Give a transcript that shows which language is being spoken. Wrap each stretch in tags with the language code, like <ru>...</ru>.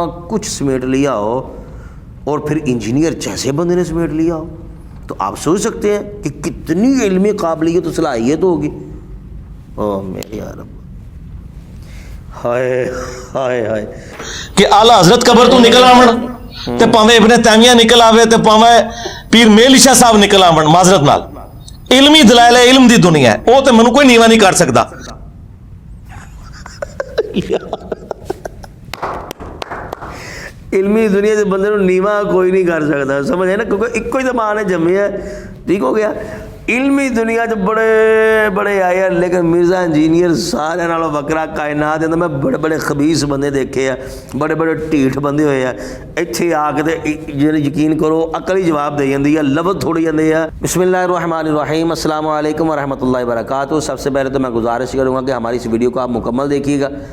<ur>کچھ سمیٹ لیا ہو، اور پھر انجینئر جیسے بندے نے سمیٹ لیا ہو، تو آپ سوچ سکتے ہیں کہ کتنی علمی قابلیت و صلاحیت ہوگی۔ او میرے یا رب، ہائے ہائے ہائے،</ur> <pa>کہ اعلیٰ حضرت قبر تو نکل آون تے پاویں ابن تیمیہ نکل آوے تے پاویں پیر میل شاہ صاحب نکل آون، معذرت نال علمی دلائل ہے، علم دی دنیا ہے، وہ تے منو کوئی نیوا نہیں کر سکتا۔</pa> <ur>علمی دنیا سے بندے نیوا کوئی نہیں کر سکتا، سمجھ ہے نا، کیونکہ ایک ہی تو ماں نے جمے ہے، ٹھیک ہو گیا۔ علمی دنیا سے بڑے بڑے آئے ہیں، لیکن مرزا انجینئر</ur> <pa>سارے نالوں وکرا کائنات دے اندر میں بڑے بڑے خبیث بندے دیکھے ہیں، بڑے بڑے ٹھیٹھ بندے ہوئے ہیں، ایتھے آ کے یقین کرو عقل ہی جواب دے جاندی ہے، لفظ تھوڑی جاندے ہیں۔</pa> <ur>بسم اللہ الرحمن الرحیم، السلام علیکم ورحمۃ اللہ وبرکاتہ۔ سب سے پہلے تو میں گزارش کروں گا کہ ہماری اس ویڈیو کو آپ مکمل دیکھیے گا</ur>